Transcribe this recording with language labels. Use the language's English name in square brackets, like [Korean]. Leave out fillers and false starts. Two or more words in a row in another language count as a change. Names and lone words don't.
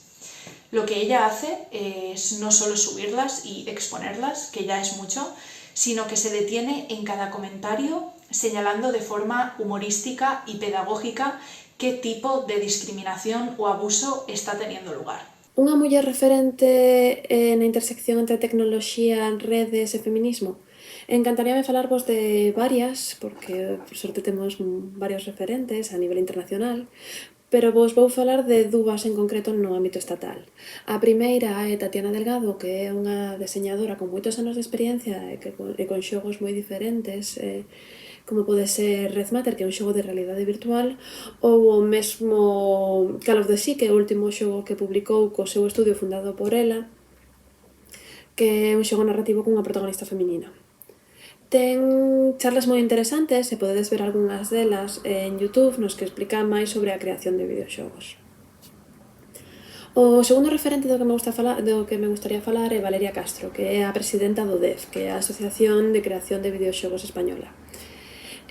[Spanish] Lo que ella hace es no solo subirlas y exponerlas, que ya es mucho, sino que se detiene en cada comentario señalando de forma humorística y pedagógica qué tipo de discriminación o abuso está teniendo lugar. [Galician] Unha muller referente na intersección entre tecnoloxía, redes e feminismo? Encantaríame falarvos de varias, porque por sorte temos varios referentes a nivel internacional, pero vos vou falar de dúas en concreto no ámbito estatal. A primeira é Tatiana Delgado, que é unha diseñadora con moitos anos de experiencia e con xogos moi diferentes, como pode ser Red Matter, que é un xogo de realidade virtual, ou o mesmo Call of the Sea, que é o último xogo que publicou co seu estudio fundado por ela, que é un xogo narrativo cunha protagonista feminina. Ten charlas moi interesantes e podedes ver algunhas delas en YouTube nos que explican máis sobre a creación de videoxogos. O segundo referente do que me gustaría falar é Valeria Castro, que é a presidenta do DEF, que é a Asociación de Creación de Videoxogos Española.